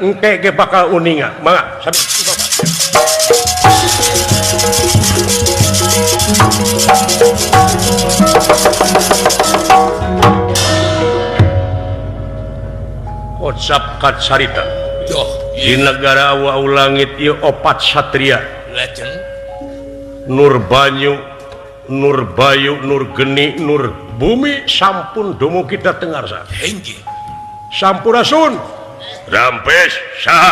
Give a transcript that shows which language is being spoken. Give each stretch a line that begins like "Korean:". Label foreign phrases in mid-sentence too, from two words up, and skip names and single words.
Sundanese: Engke ge bakal uninga. Mangga. Kocap kacarita. Di negara wau langit ieu opat satria. Legend.
Javanese: Nur banyu, nur bayu, nur geni, nur bumi sampun dumugi
Sundanese: ka teu ngarsa. Henggi. Sampurasun. Rampes saha?